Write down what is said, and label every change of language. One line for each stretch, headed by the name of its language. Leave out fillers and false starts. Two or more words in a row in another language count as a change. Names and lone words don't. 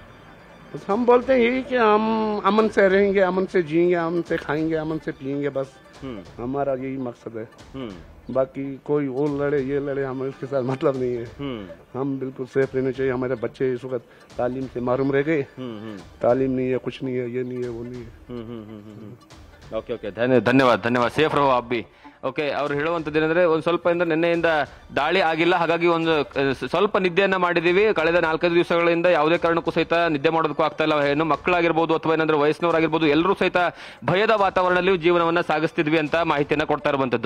Hindi: बस हम बोलते हैं यही कि हम अमन से रहेंगे, अमन से जिएंगे, अमन से खाएंगे, अमन से पिएंगे, बस हमारा यही मकसद है। बाकी कोई वो लड़े ये लड़े, हमें उसके साथ मतलब नहीं है। हम बिल्कुल सेफ रहने चाहिए। हमारे बच्चे इस वक्त तालीम से महरूम रह गए, तालीम नहीं है, कुछ नहीं है, ये नहीं है, वो नहीं है।
English: okay okay,
Hindi: धन्यवाद सेफ रहो आप भी।
Kannada: ಓಕೆ, ಅವ್ರು ಹೇಳುವಂಥದ್ದು ಏನಂದ್ರೆ ಒಂದು ಸ್ವಲ್ಪ ನಿನ್ನೆಯಿಂದ ದಾಳಿ ಆಗಿಲ್ಲ, ಹಾಗಾಗಿ ಒಂದು ಸ್ವಲ್ಪ ನಿದ್ದೆಯನ್ನ ಮಾಡಿದೀವಿ. ಕಳೆದ 4-5 ದಿವಸಗಳಿಂದ ಯಾವುದೇ ಕಾರಣಕ್ಕೂ ಸಹಿತ ನಿದ್ದೆ ಮಾಡೋದಕ್ಕೂ ಆಗ್ತಾ ಇಲ್ಲ. ಏನು ಮಕ್ಕಳಾಗಿರ್ಬೋದು ಅಥವಾ ಏನಂದ್ರೆ ವಯಸ್ಸಿನವರಾಗಿರ್ಬೋದು, ಎಲ್ಲರೂ ಸಹಿತ ಭಯದ ವಾತಾವರಣದಲ್ಲಿ ಜೀವನವನ್ನ ಸಾಗಿಸ್ತಿದ್ವಿ ಅಂತ ಮಾಹಿತಿಯನ್ನ ಕೊಡ್ತಾ ಇರುವಂತದ್ದು.